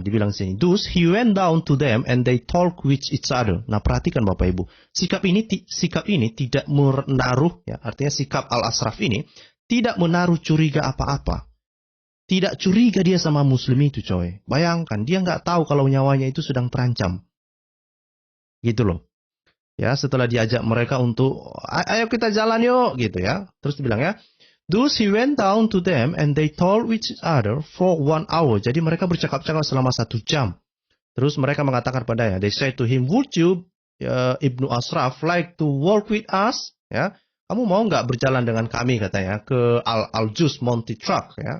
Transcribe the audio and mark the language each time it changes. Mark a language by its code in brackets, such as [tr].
[id] Dibilang sini, [en] thus he went down to them and they talk with each other. [id] Nah, perhatikan Bapak Ibu, si Ka'ab ini tidak menaruh ya, artinya si Ka'ab al-Ashraf ini tidak menaruh curiga apa-apa. Tidak curiga dia sama muslim itu, coy. Bayangkan, dia nggak tahu kalau nyawanya itu sedang terancam. Gitu loh. Ya, setelah diajak mereka untuk, ayo kita jalan yuk, gitu ya. Terus dibilang ya, [en] thus he went down to them and they told each other for 1 hour. [id] Jadi mereka bercakap-cakap selama 1 jam. Terus mereka mengatakan padanya, [en] they said to him, would you, Ibnu Ashraf, like to walk with us? Ya. [id] Kamu mau nggak berjalan dengan kami, katanya, ke Al-Juz Mountain Track ya.